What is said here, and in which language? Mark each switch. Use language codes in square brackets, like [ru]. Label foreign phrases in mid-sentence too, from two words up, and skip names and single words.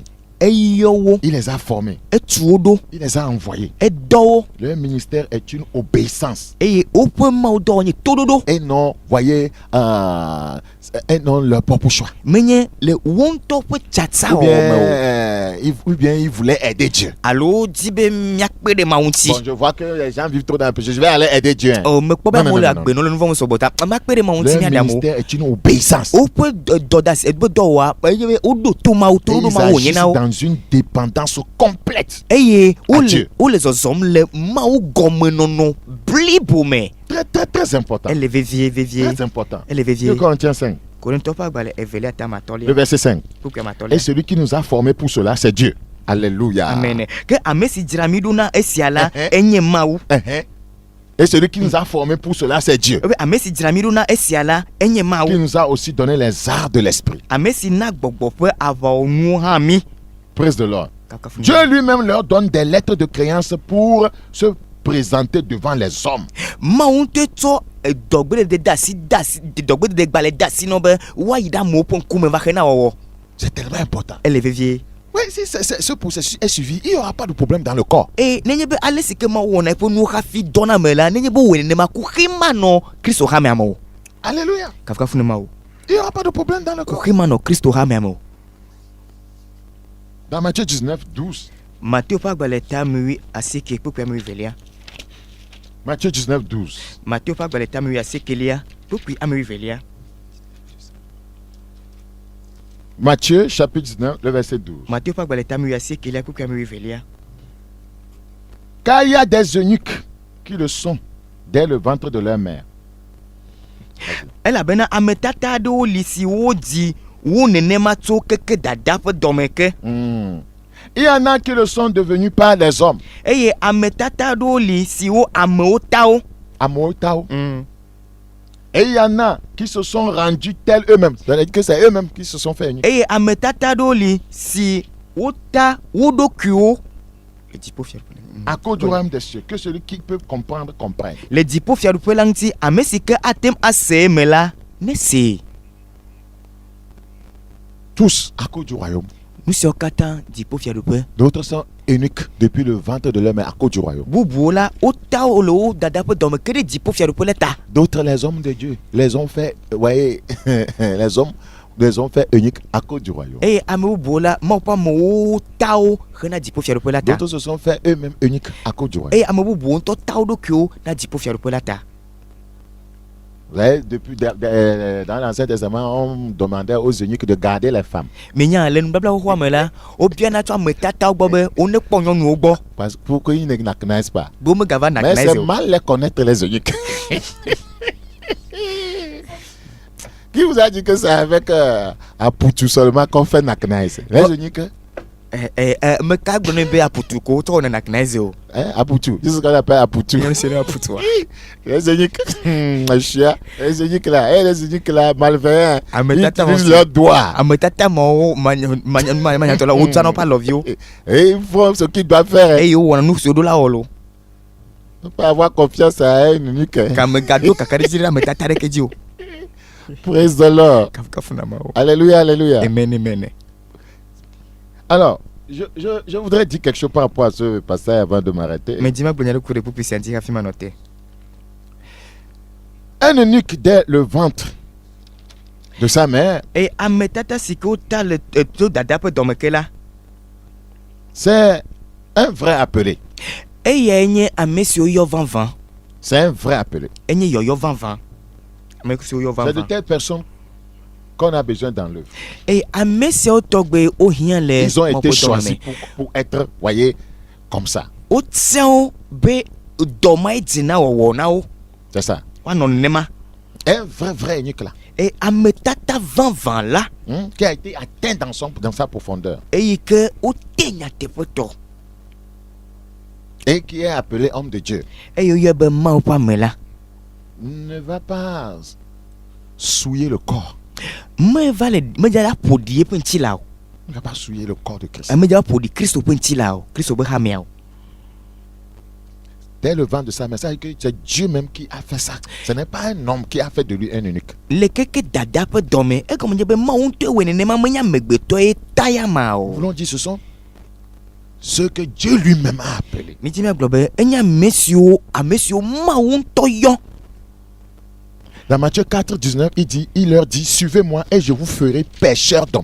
[fr] Il les a formés. Il les a envoyés. Leur ministère est une obéissance. Et non, voyez, et non leur propre choix. Ou bien, ou bien il voulait aider Dieu. [ee] alo di be miakpe ɖe Mawu ŋuti. [fr] Bon, je vois que les gens vivent trop dans le péché. Je vais aller aider Dieu. Hein. [ee] o mekpɔ be [fr] Non, non, [ee] amewo le [fr] non, non. [ee] agbenɔ le nu vɔ̃ sɔgbɔ ta makpe ɖe Mawu ŋuti [fr] Leur [ee] miaɖe amewo. [fr] ministère est une obéissance. [ee] woƒe dɔdasi dɔwɔa eye woɖo to Mawu to [fr] Et [ee] ɖo [fr] ils [ee] Mawu wònye [fr] agissent [ee] na wo [fr] dans une dépendance complète. [ee] eye [fr] Adieu. [ee] wole zɔzɔm le Mawu gɔmenɔnɔ blibo me. [fr] Très, très, très important. [ee] ele vevie [fr] Très important. [ee] ele 2 vevie. [fr] Corinthiens 5, [ee] Korintɔ ƒe agbalẽ evelia le tamatɔlia [fr] verset 5. [ee] kpukpɛ [fr] Et [ee] matɔlia. [fr] celui qui nous a formés pour cela, c'est Dieu. Alléluia. [ee] amen. Ke ame si dzra mi ɖo na esia la Eh, enye Mawu. Uh-huh. [fr] Et celui qui nous a formés pour cela, c'est Dieu. [ee] ebe ame si dzra mi ɖo na esia la enye [fr] Qui [ee] Mawu. [fr] nous a aussi donné les arts de l'esprit. [ee] Ame si na gbɔgbɔ ƒe aʋawɔnuwo hã mi. [en] Praise the Lord. [ee] Kakafu [fr] Dieu lui-même leur donne des lettres de créance pour se présenter devant les hommes. [ee] Mawu ŋutɔ tsɔ dɔgbedede dɔgbedede gbalẽ de asi nɔ be woayi ɖe amewo ƒe ŋkume va xe na wɔwɔ. [fr] C'est tellement important. [ee] ele vevie. [fr] Oui, si ce processus est suivi, il n'y aura pas de problème dans le corps. [ee] eye nenye be ale si ke Mawu wɔna eƒe nuwo hafi dɔna me la nenye be wòe nenema ko xe manɔ Kristo hame amewo. [fr] Alléluia. [ee] Kafukafu ne Mawu. [fr] Il n'y aura pas de problème dans le [ee] Ko [fr] corps. [ee] xe manɔ Kristo hame amewo. [fr] Dans Matthieu 19, 12. [ee] Mateo ƒe agbalẽ ta amiwi asieke kpukpɛ amiwivelia. [fr] Matthieu 19, 12. [ee] Mateo ƒe agbalẽ ta amiwi asiekelia kpukpɛ amiwivelia. [fr] Matthieu chapitre 19, le verset 12. [ee] Mateo ƒe agbalẽ ta amiwi asiekelia kpukpɛ amiwivelia. [fr] Car il y a des eunuques qui le sont dès le ventre de leur mère. [ee] elabena ametata aɖewo li si wodzi wo nenema tso keke dada ƒe dɔme ke. [fr] Il y en a qui le sont devenus par les hommes. [ee] eye ametata aɖewo li si wo amewo tawo. Amour Tao. [fr] Et il y en a qui se sont rendus tels eux-mêmes. C'est-à-dire que c'est eux-mêmes qui se sont fait eunuques. [ee] eye ametata aɖewo li si wota wo ɖokuiwo. le dziƒo fiaɖuƒe [fr] À cause du royaume des cieux. Que celui qui peut comprendre, comprenne. [ee] le dziƒo fiaɖuƒe la ŋuti ame si ke atem asee me la nesee. [fr] Tous à cause du royaume. [ee] nu siawo katã dziƒo fiaɖuƒe. [fr] D'autres sont eunuques depuis le ventre de leur mère à cause du royaume. [ee] bubuwo la wota wo le wo dada ƒe dɔme ke ɖe dziƒo fiaɖuƒe le ta. [fr] D'autres, les hommes de Dieu, les ont fait, voyez, les ont fait eunuques à cause du royaume. [ee] eye ame bubuwo la Mawu ƒe amewo ta wo hena dziƒo fiaɖuƒe la ta. [fr] D'autres se sont fait eux-mêmes eunuques à cause du royaume. [ee] eye ame bubuwo ŋutɔ ta wo ɖokuiwo na dziƒo fiaɖuƒe la ta. [fr] Vous voyez, depuis dans l'Ancien Testament, on demandait aux eunuques de garder les femmes. [ee] menya le nubabla xoxoa me la wobiana tso ametatawo gbɔ be wonekpɔ nyɔnuwo gbɔ [fr] Parce que pour qu'ils ne connaissent pas. [ee] be womegava [fr] Mais [ee] nakna [fr] c'est [ee] eze o. [fr] mal les connaître les eunuques. Qui vous a dit que c'est avec Aputu seulement qu'on fait Naknaïs? Les eunuques, [ee] meka gblɔ ne be aputu ko wotsɔ wɔna nakna eze o. [fr] hein, Aputu, c'est ce qu'on appelle Aputu. [ee] nyɔnu si ne aputua. [fr] Les eunuques, chien, les eunuques là, malveillants, ils [ee] Ametata [fr] utilisent [ee] wɔn [fr] leurs doigts. [ee] ametata mawo manyatɔ la wotsɔa nɔ ƒe alɔviwo [fr] Et ils font ce qu'ils doivent faire. Hein. [ee] eye wowɔna nu siwo ɖo la wɔlo. [fr] On peut avoir confiance à un eunuque. Hein. [ee] Kamegado kakaɖedzi ɖe ametata ɖeke dzi o. [en] Praise the Lord. [ee] Kafukafu na Mawu. [fr] Alléluia, alléluia. Amen. Alors, je voudrais dire quelque chose par rapport à ce passage avant de m'arrêter. [ee] me dzi magblɔ nya ɖe ku ɖe ƒuƒui sia ŋuti hafi manɔ te. [fr] Un eunuque dès le ventre de sa mère, [ee] eye ametata si ke wota le to dada ƒe dɔme ke la. [fr] c'est un vrai appelé. [ee] eyae nye ame siwo yɔ vavã. [fr] C'est un vrai appelé. [ee] enye yɔyɔ vavã. ame siwo yɔ [fr] C'est de [ee] vavã. [fr] telles personnes qu'on a besoin dans l'œuvre. [ee] eye ame siawo tɔgbe wohiã le [fr] Ils ont été [ee] Mawu ƒe [fr] choisis [ee] dɔme me. [fr] pour être, voyez, comme ça. [ee] wotia wo be dɔmae dzina wɔwɔ na wo [fr] C'est ça. [ee] woanɔ nenema. [fr] Un vrai eunuque là, [ee] eye ametata vavã la [fr] qui a été atteint dans sa profondeur [ee] eyi ke wote nyateƒetɔ [fr] et qui est appelé homme de Dieu, [ee] eye woyɔ be Mawu ƒe ame la [fr] ne va pas souiller le corps. [ee] meva le medza la ƒoɖi eƒe ŋuti la o. [fr] Ne va pas souiller le corps de Christ. [ee] medza ƒoɖi Kristo ƒe ŋuti la o. Kristo ƒe hamea o. [fr] Dès le ventre de sa mère, ça veut dire que c'est Dieu même qui a fait ça. Ce n'est pas un homme qui a fait de lui un eunuque. [ee] le keke dada ƒe dɔme egɔme nye be Mawu ŋutɔe wɔe nenema menye amegbetɔ ye taya ma [fr] Nous [ee] o. [fr] voulons dire ce sont ceux que Dieu lui-même a appelés. [ee] mi dzi miagblɔ be enye ame siwo Mawu ŋutɔ yɔ. [fr] Dans Matthieu 4, 19, il leur dit, suivez-moi et je vous ferai pêcheurs d'hommes.